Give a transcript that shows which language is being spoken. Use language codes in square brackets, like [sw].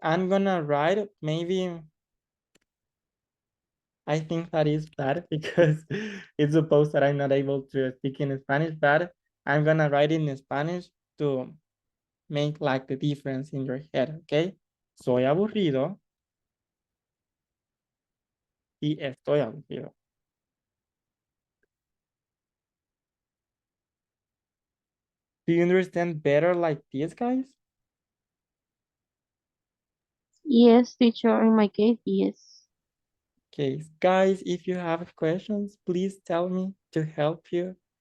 [en] I'm gonna write maybe I think that is bad because it's supposed that I'm not able to speak in Spanish, but I'm gonna write in Spanish to make like the difference in your head, okay? [es] Soy aburrido y estoy aburrido. [en] Do you understand better like this, guys? Yes, teacher, in my case, yes. Okay, guys, if you have questions, please tell me to help you.